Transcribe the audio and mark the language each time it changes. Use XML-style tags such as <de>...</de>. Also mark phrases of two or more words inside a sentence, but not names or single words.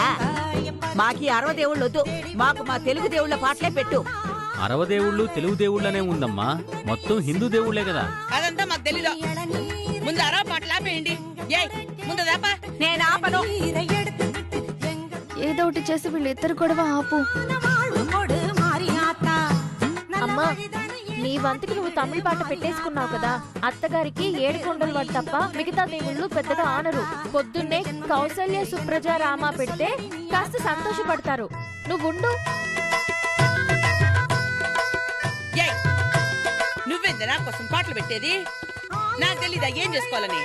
<te>మాకి అరవ దేవుళ్ళు వద్దు, మాకు మా తెలుగు దేవుళ్ళ పాటలే పెట్టు. అరవ దేవుళ్ళు తెలుగు దేవుళ్ళనే ఉందమ్మా, మొత్తం హిందూ దేవుళ్లే కదా. అదంతా మాకు తెలీదు. ముందు అరవ పాటలు ఆపేయండి. ఏయ్, ముందు దాపా. నేను ఆపను. ఏదో ఒకటి చేసి వీళ్ళిద్దరు గొడవ ఆపు.</te> <ta>வாழ்வு கொடு மாரியாத்தா</ta> <te>అమ్మా, నీ వంతుకి నువ్వు తమిళ పాట పెట్టేసుకున్నావు కదా. అత్తగారికి 7 కొండలు వాడు తప్ప మిగతా దేవుళ్ళు పెద్దగా ఆనరు. పొద్దున్నే కౌసల్య సుప్రజ రామ పెడితే కాస్త సంతోషపడతారు. నువ్వుండు. ఏయ్, నువ్వేంది నా కోసం పాటలు పెట్టేది? నాకు తెలీదా ఏం చేసుకోవాలని?</te>